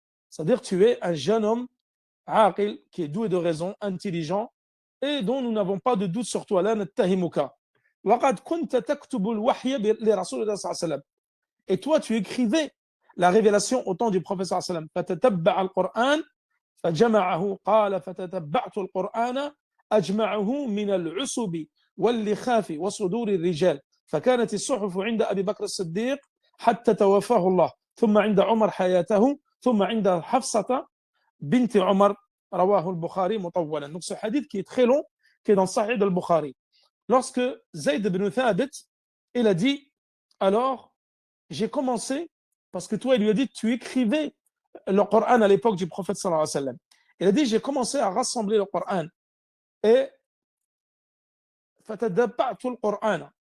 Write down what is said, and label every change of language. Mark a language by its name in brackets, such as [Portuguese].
[French] C'est-à-dire tu es un jeune homme عاقل qui est doué de raison, intelligent et dont nous n'avons pas de doute sur toi. [Arabic] لا نتهمك. وقد كنت تكتب الوحي لرسول الله صلى الله عليه وسلم. [French] Et toi tu écrivais la révélation au temps du prophète [Arabic] صلى الله عليه وسلم. فتتبع القرآن فجمعه قال فتتبعت القرآن أجمعه من العسب واللخاف وصدور الرجال فكانت الصحف عند أبي بكر الصديق حتى توفاه الله ثم عند عمر حياته ثم عند حفصة بنت عمر رواه البخاري مطولا. [French] Donc ce hadith qui est très long, qui est dans le Sahih al-Bukhari. Lorsque Zayd ibn Thabit, il a dit, alors j'ai commencé, parce que toi il lui a dit, tu écrivais le Coran à l'époque du prophète sallallahu alayhi wa sallam. Il a dit, j'ai commencé à rassembler le Coran et [Arabic] fatadabba'tu al-Qur'an.